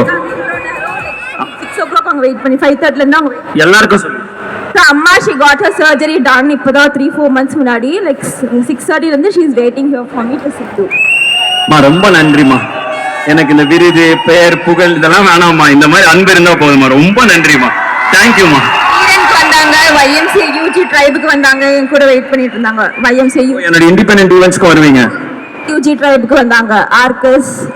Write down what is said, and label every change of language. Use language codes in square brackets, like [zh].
[ta] 6 o'clock அங்க wait பண்ணி 5:30 ல இருந்து அங்க எல்லாருக்கும் சொல்லு [en] அம்மா she got her surgery done இப்போதான் 3-4 months முன்னாடி like 6:30 [ta] ல இருந்து [en] she is waiting here for me to sit through [ta] ரொம்ப நன்றிமா எனக்கு இந்த விருது பெயர் புகழ் இதெல்லாம் வேணாம்மா இந்த மாதிரி அன்பு இருந்தா போதுமா ரொம்ப நன்றிமா தேங்க்யூமா வந்தாங்க YMCA UG ட்ரைபுக்கு வந்தாங்க என் கூட வெயிட் பண்ணிட்டு இருந்தாங்க YMCA என்னோட இண்டிபெண்டன்ட் ஈவென்ட்ஸ்க்கு வருவீங்க UG ட்ரைபுக்கு வந்தாங்க ஆர்கஸ்